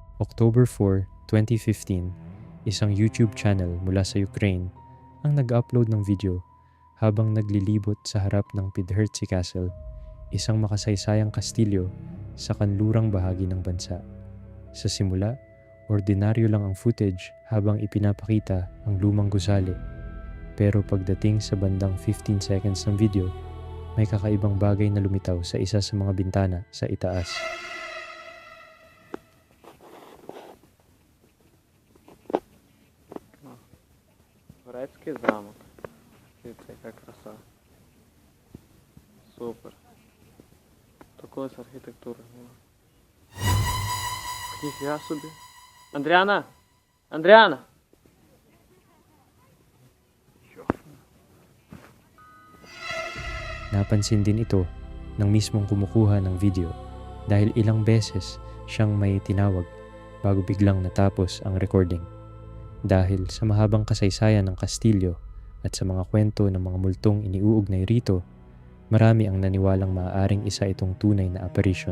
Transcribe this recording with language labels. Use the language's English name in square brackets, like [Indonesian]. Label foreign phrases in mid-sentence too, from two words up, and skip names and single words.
[Filipino] October 4, 2015, isang YouTube channel mula sa Ukraine ang nag-upload ng video habang naglilibot sa harap ng Pidhertsi Castle, isang makasaysayang kastilyo sa kanlurang bahagi ng bansa. Sa simula, ordinaryo lang ang footage habang ipinapakita ang lumang gusali. Pero pagdating sa bandang 15 seconds ng video, may kakaibang bagay na lumitaw sa isa sa mga bintana sa itaas. [Ukrainian] Грецький замок. Дивіться, яка краса. Супер. Такої з архітектури нема. Ніфіга собі. Андріана! Андріана! [Filipino] Napansin din ito ng mismong kumukuha ng video dahil ilang beses siyang may tinawag bago biglang natapos ang recording. Dahil sa mahabang kasaysayan ng kastilyo at sa mga kwento ng mga multong iniuugnay rito, marami ang naniwalang maaaring isa itong tunay na apparition.